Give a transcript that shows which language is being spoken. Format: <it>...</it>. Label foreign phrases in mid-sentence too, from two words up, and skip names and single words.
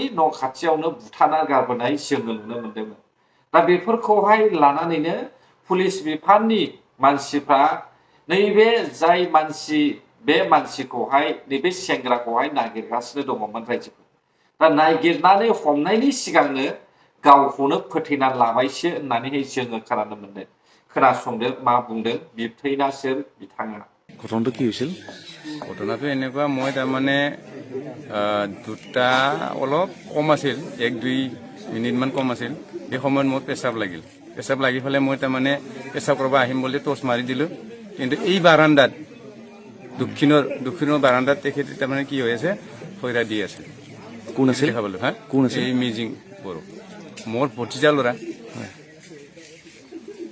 <brx>न' खाथियावनो बुथारना गारबोनाय जोङो नुनो मोन्दोंमोन दा बेफोरखौहाय लानानैनो पुलिस बिफाननि मानसिफ्रा नैबे जाय मानसि बे मानसिखौहाय नैबे सेंग्राखौहाय नागिरगासिनो दङमोन रायजोफोर दा नागिरनानै हमनायनि सिगांनो गावखौनो फोथैना लाबायसो होननानैहाय जोङो खोनानो मोन्दों खोनासंदो मा बुंदों बिबथैना सोर बिथाङा</brx> <as>ঘটনাটো কি হৈছিল ঘটনাটো এনেকুৱা মই তাৰমানে দুটা অলপ কম আছিল 1-2 মিনিটমান কম আছিল এই সময়ত মোৰ পেচাব লাগি ফেলে মই তাৰমানে পেচাব কৰিব আহিম বুলি টৰ্চ মাৰি দিলোঁ কিন্তু এই বাৰান্দাত দক্ষিণৰ বাৰান্দাত তেখেতে তাৰমানে কি হৈ আছে ফৈৰা দি আছে কোন আছিল খাবলৈ হা কোন আছিল এই মিজিং বড়ো মোৰ ভতিজা ল'ৰা</as>